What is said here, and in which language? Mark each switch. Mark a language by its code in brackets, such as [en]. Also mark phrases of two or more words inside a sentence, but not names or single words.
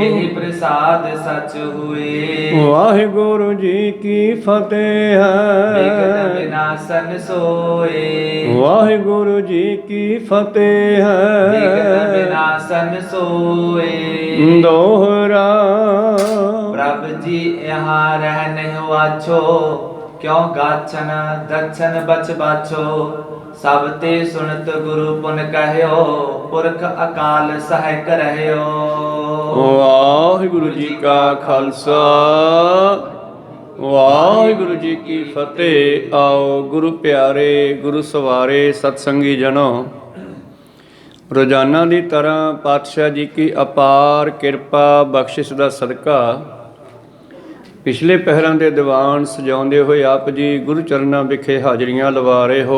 [pa] ਇਹ ਪ੍ਰਸਾਦ ਸਚ ਹੋਏ ਵਾਹਿਗੁਰੂ ਜੀ ਕੀ ਫਤਿਹ ਬਿਗਨ ਹੈ ਵਿਨਾਸ਼ਨ ਸੋਏ ਵਾਹਿਗੁਰੂ ਜੀ ਕੀ ਫਤਿਹ ਬਿਗਨ ਹੈ ਵਿਨਾਸ਼ਨ ਸੋਏ ਦੋਹਰਾ ਪ੍ਰਭ ਜੀ [hi] यहाँ रहने वाछो क्यों गाछन दक्षन बच बाछो सब ते सुनत गुरु पुन कहयो पुरख अकाल सहायक रहयो [pa] ਵਾਹਿਗੁਰੂ ਜੀ ਕਾ ਖਾਲਸਾ ਵਾਹਿਗੁਰੂ ਜੀ ਕੀ ਫਤਿਹ। ਆਓ ਗੁਰੂ ਪਿਆਰੇ ਗੁਰੂ ਸਵਾਰੇ ਸਤਸੰਗੀ ਜਨੋ, ਰੋਜ਼ਾਨਾ ਦੀ ਤਰ੍ਹਾਂ ਪਾਤਸ਼ਾਹ ਜੀ ਕੀ ਅਪਾਰ ਕਿਰਪਾ ਬਖਸ਼ਿਸ਼ ਦਾ ਸਦਕਾ ਪਿਛਲੇ ਪਹਿਰਾਂ ਦੇ ਦੀਵਾਨ ਸਜਾਉਂਦੇ ਹੋਏ ਆਪ ਜੀ ਗੁਰੂ ਚਰਨਾਂ ਵਿਖੇ ਹਾਜ਼ਰੀਆਂ ਲਵਾ ਰਹੇ ਹੋ।